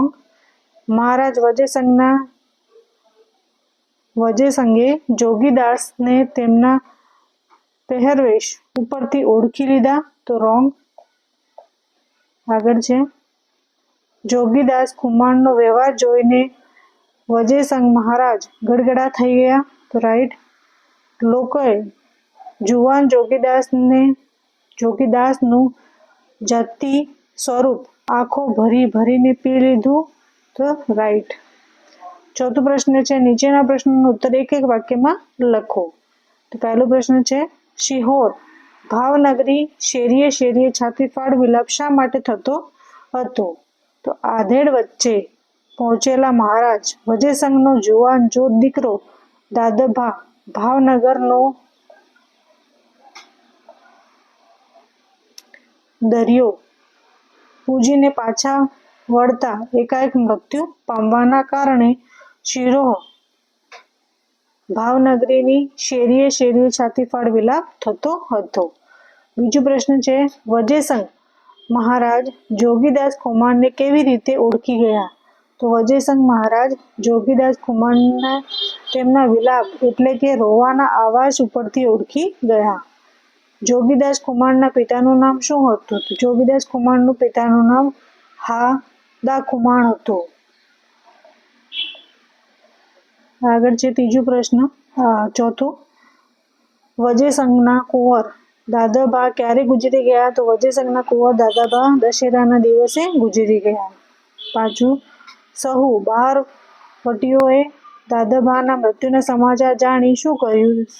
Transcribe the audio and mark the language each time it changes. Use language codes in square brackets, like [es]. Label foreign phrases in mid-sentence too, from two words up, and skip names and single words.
[gu] મહારાજ વજય સંગે જોગીદાસ ને તેમના પહેરવેશ ઉપરથી ઓળખી લીધા તો રોંગ। આગળ છે જોગીદાસ ખુમાણનો વ્યવહાર જોઈને વજય સંગ મહારાજ ગદગદ થઈ ગયા તો રાઇટ। લોકોએ જુવાન જોગીદાસનું જાતિ સ્વરૂપ આંખો ભરી ભરીને પી લીધું તો રાઇટ। ચોથો પ્રશ્ન છે નીચેના પ્રશ્નો ઉત્તર એક એક વાક્ય માં લખો। તો પહેલો પ્રશ્ન છે શિહોર ભાવનગરી શેરીએ શેરીએ છાતીફાડ વિલાપ શા માટે થતો હતો। તો આધેડ વચ્ચે પહોંચેલા મહારાજ વજય સંઘનો જુવાન જોધ દીકરો દાદભા ભાવનગરનો દરિયો પૂજીને પાછા વળતા એકાએક મૃત્યુ પામવાના કારણે શિહોર ભાવનગરીની શેરીએ શેરીએ છાતીફાડ વિલાપ થતો હતો। બીજો પ્રશ્ન છે વજય સંઘ મહારાજ જોગીદાસ ખુમાણ ને કેવી રીતે ઓળખી ગયા। તો વજય સંઘ મહારાજ જોગીદાસ ખુમાણને તેમના વિલાપ એટલે કે રોવાના આવાજ ઉપરથી ઓળખી ગયા। જોગીદાસ ખુમાણના પિતાનું નામ શું હતું। તો જોગીદાસ ખુમાણનું પિતાનું નામ હા ખુમાણ હતું। આગળ છે તીજો પ્રશ્ન ચોથો વજેસંઘના કુંવર દાદાભા ક્યારે ગુજરી ગયા? તો વજેસંઘના કુંવર દાદાભા દશેરાના દિવસે ગુજરી ગયા. પાછું સહુ બહારવટીઓએ દાદાભાના મૃત્યુના સમાચાર જાણી શું કર્યું?